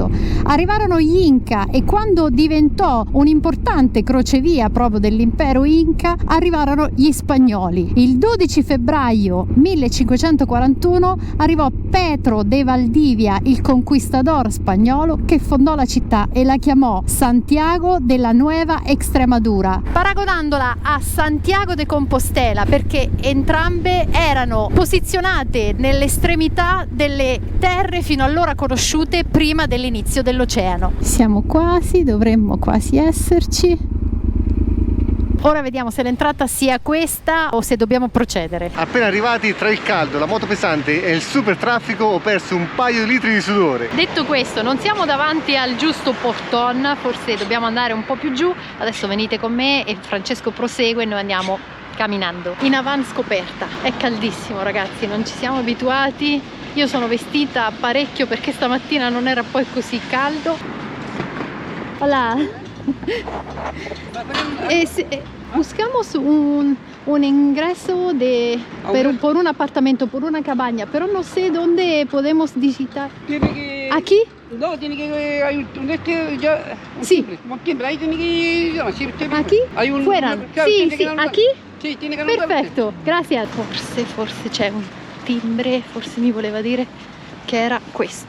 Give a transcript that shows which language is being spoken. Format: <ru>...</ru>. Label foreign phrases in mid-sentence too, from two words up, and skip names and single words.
<it>Arrivarono gli Inca e quando diventò un'importante crocevia proprio dell'impero Inca arrivarono gli spagnoli. Il 12 febbraio 1541 arrivò Pedro de Valdivia, il conquistador spagnolo, che fondò la città e la chiamò Santiago de la Nueva Extremadura, paragonandola a Santiago de Compostela, perché entrambe erano posizionate nell'estremità delle terre fino allora conosciute prima dell'inizio dell'oceano. Siamo quasi, dovremmo quasi esserci. Ora vediamo se l'entrata sia questa o se dobbiamo procedere. Appena arrivati, tra il caldo, la moto pesante e il super traffico, ho perso un paio di litri di sudore. Detto questo, non siamo davanti al giusto porton, forse dobbiamo andare un po' più giù. Adesso venite con me e Francesco prosegue e noi andiamo camminando in avan scoperta. È caldissimo, ragazzi, non ci siamo abituati. Io sono vestita parecchio perché stamattina non era poi così caldo.</it> <es>Hola. Buscamos un ingreso por un apartamento, por una cabaña, pero no sé dónde podemos visitar. Tiene que... ¿Aquí? No, tiene que... Hay un ya... Sí. Ahí tiene que... No, sí, ¿Aquí? Hay un... Fuera. Claro, Sí, tiene</es> <it>sì,</it> <es>que dar aquí?</es> <it>Sì, tiene che andare. Perfetto, grazie. Forse c'è un timbre, forse mi voleva dire che era questo.</it>